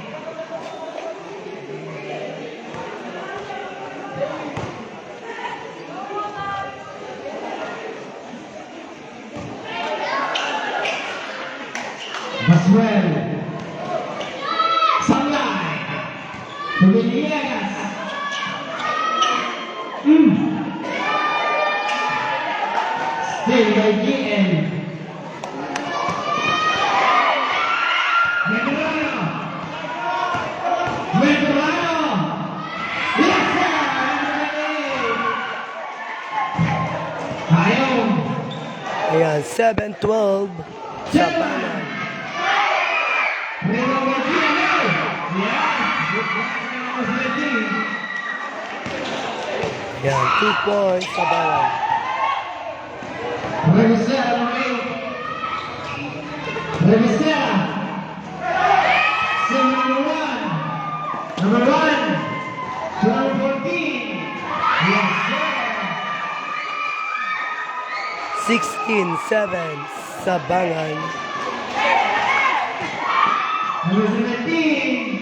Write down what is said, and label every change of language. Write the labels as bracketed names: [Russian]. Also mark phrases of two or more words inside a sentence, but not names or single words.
[English] Baswell, Sunlight, Villegas. Still by GN. Medrano. Medrano. Yes, sir. Ayun. Ayan, 7-12. Sabangan. Medrano by GN. Yes. Good one, number 17. Ayan, 2 points. Sabangan. Revisera, number 8. Revisera. Number 1. Number 1. To number 14. Yes, sir. 16-7. Sabangan. Number 17.